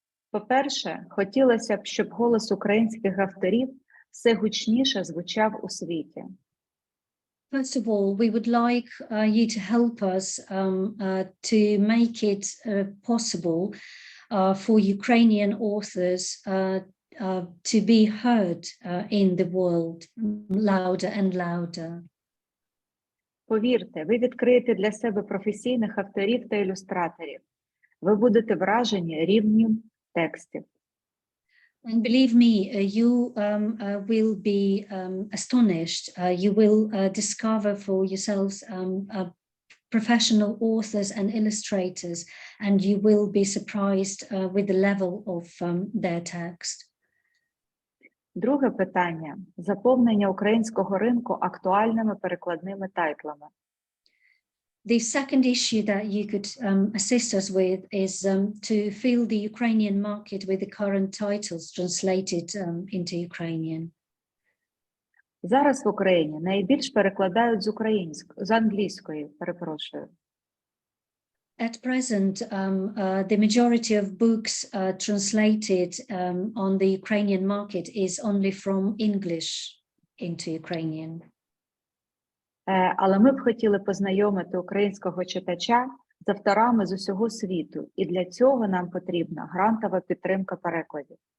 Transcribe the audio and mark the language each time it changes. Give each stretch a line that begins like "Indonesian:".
Ukrainian: По-перше, хотілося б, щоб голос українських авторів все гучніше звучав у світі.
English: First of all, we would like you to help us to make it possible for Ukrainian authors to be heard in the world louder and louder.
Ukrainian: Повірте, ви відкриєте для себе професійних авторів та ілюстраторів. Ви будете вражені рівнем текстів.
English: And believe me, you will be astonished. You will discover for yourselves professional authors and illustrators, and you will be surprised with the level of their text.
Ukrainian: Друге питання – заповнення українського ринку актуальними перекладними тайтлами.
English: The second issue that you could assist us with is to fill the Ukrainian market with the current titles translated into Ukrainian.
Ukrainian: Зараз в Україні найбільш перекладають з англійської, перепрошую.
English: At present, the majority of books translated on the Ukrainian market is only from English into Ukrainian.
Ukrainian: Але ми б хотіли познайомити українського читача з авторами з усього світу, і для цього нам потрібна грантова підтримка перекладів.